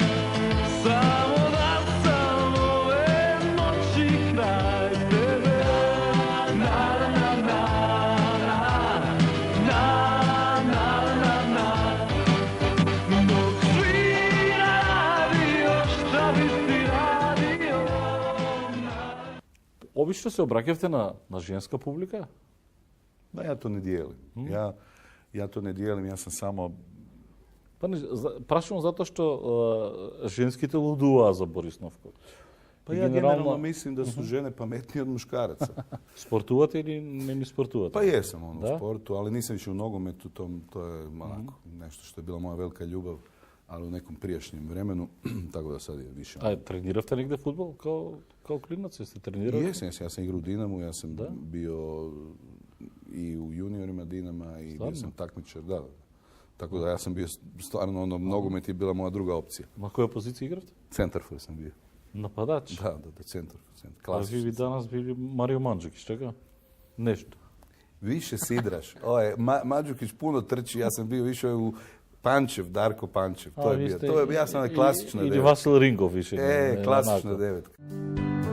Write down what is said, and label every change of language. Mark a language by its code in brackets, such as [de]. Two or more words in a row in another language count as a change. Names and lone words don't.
[hr] Samo da sam ove noći kraj tebe, na na na na, na na na na. Dok svira radio, šta bi ti radio, na. [mk] Обично се обраќавте на женска публика? [hr] Da, ja to ne dijelim. Ja to ne dijelim, ja sam samo... [mk] Па не, прашувам затоа што женските лудуваа за Борис Новковиќ. [hr] Pa I ja generalno- generalno mislim da su žene pametnije od muškaraca. [mk] Спортувате или не спортувате? [hr] Pa jesam u Da? sportu, ali nisam više u nogometu, to je onako nešto što je bila moja velika ljubav, ali u nekom prijašnjem vremenu, tako da sad je više... [mk] А трениравте негде фудбал као клинаc? Сте тренирали? [hr] Jesam, ja sam igrao u Dinamu, ja sam bio i u juniorima Dinama i bio sam takmičar, da. Tako da ja sam bio stvarno, nogomet je bila moja druga opcija. [mk] На која позиција игравте? [hr] Centarfor sam bio. [mk] Нападач? [hr] Da, centarfor. [mk] А ви [hr] Klasični. danas bili Mario Mandžukić, [mk] така? Нешто. [hr] Više sidraš. Mandžukić puno trči, ja sam bio više u Pančev, Darko Pančev. To je bio. Ja sam ona klasična [mk] Или [hr] devetka. [mk] Васил Рингов више. [hr] Klasična devetka.